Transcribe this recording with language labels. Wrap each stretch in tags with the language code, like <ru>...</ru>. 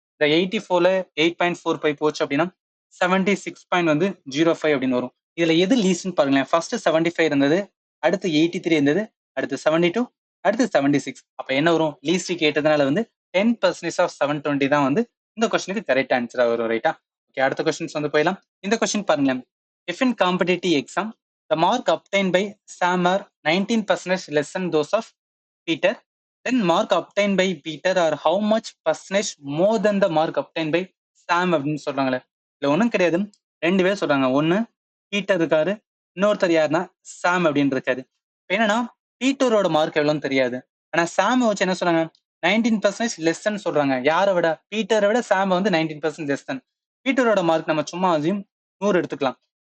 <ta>இந்த 84ல 8.45 போச்சு அப்படின்னா 76 வந்து 05 அப்படின்னு வரும். இதுல எது லீஸ்ட்னு பாருங்களேன். ஃபர்ஸ்ட் 75 இருந்தது, அடுத்து 83 இருந்தது, அடுத்து 72, அடுத்து 76. அப்ப என்ன வரும்? லீஸ்ட் கேட்டதுனால வந்து 10% ஆஃப் 720 தான் வந்து இந்த கொஸ்டினுக்கு கரெக்ட் ஆன்சரா வரும் ரைட்டா. ஓகே, அடுத்த கொஸ்டின்ஸ் வந்து போயிடலாம். இந்த கொஸ்டின் பாருங்களேன்.</ta> <en>if in competitive exam the mark obtained by Sam are 19% less than those of Peter, then mark obtained by Peter are how much percentage more than the mark obtained by Sam</en> <ta>அப்படின்னு சொல்றாங்களே. இல்ல ஒன்றும் கிடையாது. 2 பேர் சொல்றாங்க. ஒன்னு Peter இருக்காரு, இன்னொருத்தர் யாருன்னா சாம் அப்படின்னு இருக்காரு. என்னன்னா பீட்டரோட மார்க் எவ்வளோன்னு தெரியாது. ஆனா சாம் வச்சு என்ன சொல்றாங்க? 19% லெஸ்ன்னு சொல்றாங்க. யாரை விட? பீட்டரை விட சாம் வந்து 19% லெஸ். பீட்டரோட மார்க் நம்ம சும்மா அதையும் 100 எடுத்துக்கலாம்.</ta>